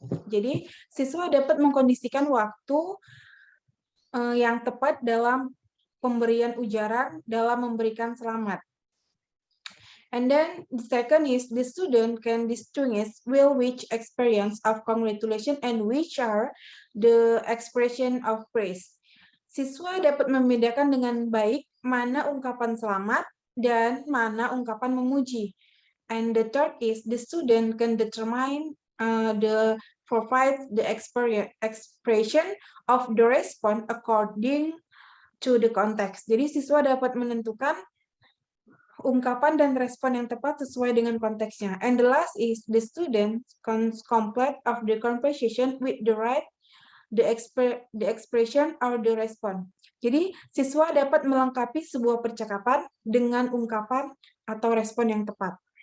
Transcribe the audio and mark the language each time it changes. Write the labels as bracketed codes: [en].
[id] Jadi siswa dapat mengkondisikan waktu yang tepat dalam pemberian ujaran, dalam memberikan selamat. [en] And then the second is the student can distinguish which experience of congratulation and which are the expression of praise. [id] Siswa dapat membedakan dengan baik mana ungkapan selamat dan mana ungkapan memuji. [en] And the third is the student can determine provide the expression of the response according to the context. [id] Jadi siswa dapat menentukan ungkapan dan respon yang tepat sesuai dengan konteksnya. [en] And the last is the student complete of the conversation with the right, the expression or the response. [id] Jadi siswa dapat melengkapi sebuah percakapan dengan ungkapan atau respon yang tepat.